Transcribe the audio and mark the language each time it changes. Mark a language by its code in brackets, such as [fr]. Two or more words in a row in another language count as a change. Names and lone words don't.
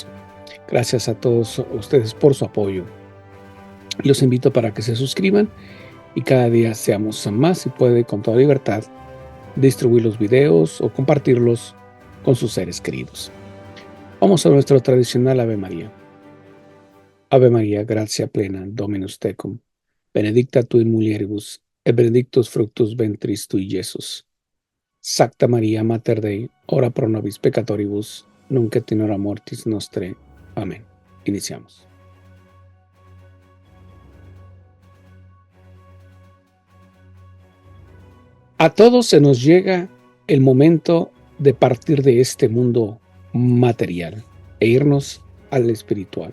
[es] Gracias a todos ustedes por su apoyo. Los invito para que se suscriban y cada día seamos más y puede con toda libertad distribuir los videos o compartirlos con sus seres queridos. Vamos a nuestro tradicional Ave María. [la] Ave María, gracia plena, Dominus tecum, benedicta tu in mulieribus, et benedictus fructus ventris tui, Iesus. Sacta María, Mater Dei, ora pro nobis peccatoribus, nunc et in hora mortis nostrae. [es] Amén. Iniciamos. A todos se nos llega el momento de partir de este mundo material e irnos al espiritual.